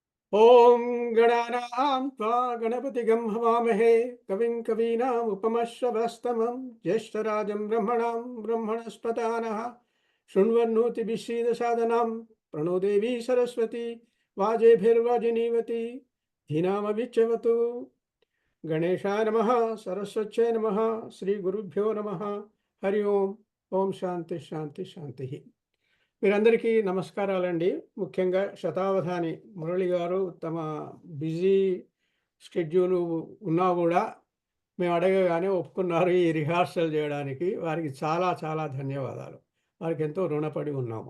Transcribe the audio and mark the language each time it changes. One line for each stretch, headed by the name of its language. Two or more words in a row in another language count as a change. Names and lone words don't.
Sanskrit: ॐ गणानां त्वा गणपतिगं हवामहे कविं कवीनामुपमश्रवस्तमं ज्येष्ठराजं ब्रह्मणां ब्रह्मणस्पतानः शृण्वन्नोतिभिश्रीदसादनां प्रणो देवी सरस्वती वाजेभिर्वाजिनीवती धीनामविच्यवतु। गणेशाय नमः, सरस्वत्यै नमः, श्रीगुरुभ्यो नमः। हरि ఓం. ఓం శాంతి శాంతి శాంతి.
Telugu: మీరందరికీ నమస్కారాలండి. ముఖ్యంగా శతావధాని మురళి గారు తమ
English: busy schedule
Telugu: ఉన్నా కూడా మేము అడగగానే ఒప్పుకున్నారు ఈ రిహార్సల్ చేయడానికి. వారికి చాలా చాలా ధన్యవాదాలు. వారికి ఎంతో రుణపడి ఉన్నాము.